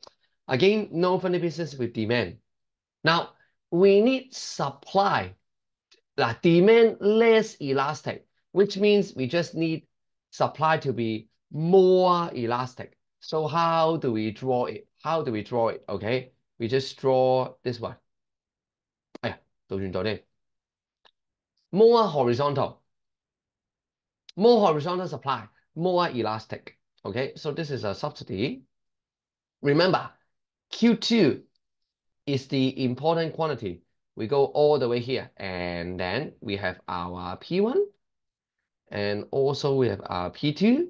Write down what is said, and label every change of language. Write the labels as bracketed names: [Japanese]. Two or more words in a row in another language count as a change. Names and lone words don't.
[English] Again, no funny business with demand. Now, we need supply, demand less elastic, which means we just need supply to be more elastic. So how do we draw it? How do we draw it? Okay, we just draw this one. [Cantonese] 哎呀，倒轉咗添。 [English] More horizontal, more horizontal supply, more elastic. Okay, so this is a subsidy. Remember, Q2 is the important quantity. We go all the way here, and then we have our P1, and also we have our P2.